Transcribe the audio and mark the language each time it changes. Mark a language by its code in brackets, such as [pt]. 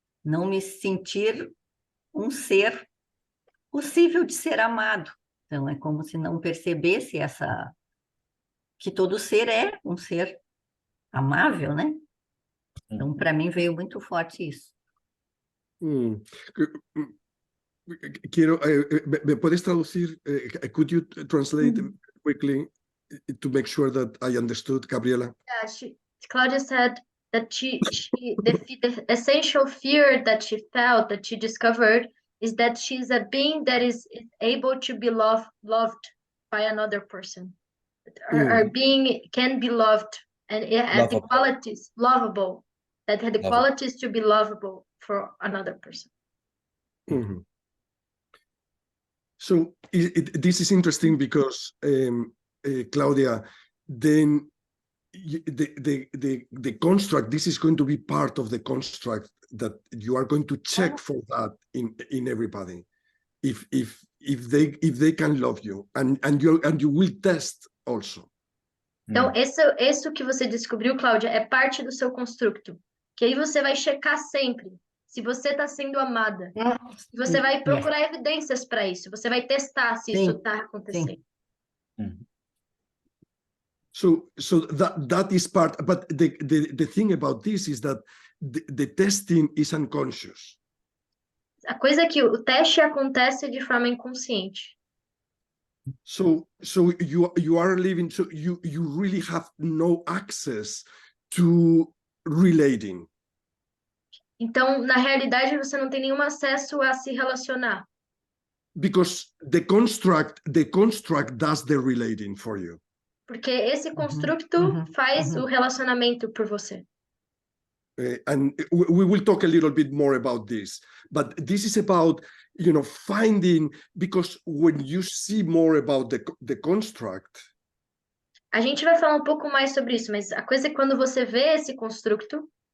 [pt] Não me sentir um ser possível de ser amado. Então, é como se não percebesse que todo ser é um ser amável, né? Então, para mim, veio muito forte isso. Mm. [es] Quiero, ¿me puedes traducir? [en] Could you translate quickly to make sure that I understood, Gabriela? Yeah, Claudia said that the essential fear that she felt, that she discovered, is that she's a being that is able to be loved by another person. Our being can be loved, and it has the Lovable. qualities, lovable, that had the Lovable. qualities to be lovable for another person. Mhm. So this is interesting because, Claudia, then the construct, this is going to be part of the construct that you are going to check for that in everybody. If they can love you, and you will test also. [pt] Então, isso que você descobriu, Cláudia, é parte do seu constructo. Que aí você vai checar sempre se você está sendo amada. E você vai procurar evidências para isso. Você vai testar se isso está acontecendo. [en] So that is part, but the thing about this is that the testing is unconscious. [pt] A coisa é que o teste acontece de forma inconsciente. [en] So you are living, so you really have no access to relating. [pt] Então, na realidade, você não tem nenhum acesso a se relacionar. [en] Because the construct does the relating for you. [pt] Porque esse constructo faz o relacionamento por você. [en] And we will talk a little bit more about this, but this is about, finding, because when you see more about the construct, [pt] A gente vai falar um pouco mais sobre isso, mas a coisa é quando você vê esse constructo,